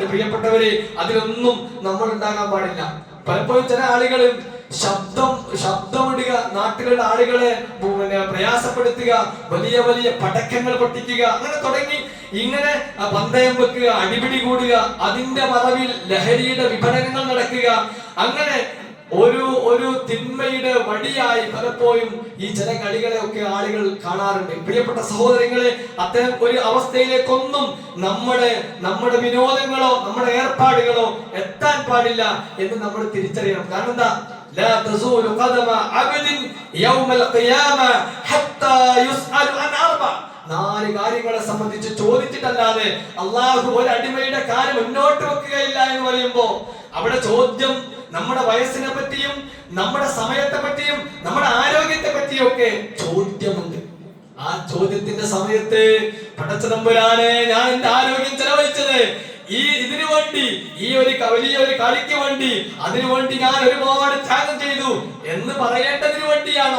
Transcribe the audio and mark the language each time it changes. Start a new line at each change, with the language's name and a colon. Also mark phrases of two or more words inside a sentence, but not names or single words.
Malayalam: പ്രിയപ്പെട്ടവരെ, അതിലൊന്നും നമ്മൾ ഉണ്ടാകാൻ പാടില്ല. പലപ്പോഴും ചില ആളുകൾ ശബ്ദമിടുക, നാട്ടിലുള്ള ആളുകളെ പ്രയാസപ്പെടുത്തുക, വലിയ വലിയ പടക്കങ്ങൾ പൊട്ടിക്കുക, അങ്ങനെ തുടങ്ങി ഇങ്ങനെ പന്തയം വെക്കുക, അടിപിടി കൂടുക, അതിന്റെ മറവിൽ ലഹരിയുടെ വിപണനങ്ങൾ നടക്കുക, അങ്ങനെ ഒരു തിന്മയുടെ വടിയായി പലപ്പോഴും ഈ ചില കളികളെ ഒക്കെ ആളുകൾ കാണാറുണ്ട്. പ്രിയപ്പെട്ട സഹോദരങ്ങളെ, അത്തരം ഒരു അവസ്ഥയിലേക്കൊന്നും നമ്മുടെ വിനോദങ്ങളോ നമ്മുടെ ഏർപ്പാടുകളോ എത്താൻ പാടില്ല എന്ന് നമ്മൾ തിരിച്ചറിയണം. കാരണം എന്താ?
Arabic: لا تزول قدم عبد يوم القيامة حتى يسأل عن أربع.
Malayalam: നാല് കാര്യങ്ങളെ സംബന്ധിച്ച് ചോദിച്ചിട്ടല്ലാതെ അള്ളാഹു ഒരു അടിമയുടെ കാര്യം മുന്നോട്ട് വെക്കുകയില്ല എന്ന് പറയുമ്പോ അവിടെ ചോദ്യം നമ്മുടെ വയസ്സിനെ പറ്റിയും നമ്മുടെ സമയത്തെ പറ്റിയും നമ്മുടെ ആരോഗ്യത്തെ പറ്റിയും ഒക്കെ ചോദ്യമുണ്ട്. ആ ചോദ്യത്തിന്റെ സമയത്ത് പടച്ചതമ്പുരാനെ, ഞാൻ എന്റെ ആരോഗ്യം ചെലവഴിച്ചത് ഇതിനു വേണ്ടി, ഈ ഒരു വലിയ ഒരു കളിക്ക് വേണ്ടി, അതിനു വേണ്ടി ഞാൻ ഒരുപാട് ത്യാഗം ചെയ്തു എന്ന് പറയേണ്ടതിനു വേണ്ടിയാണോ?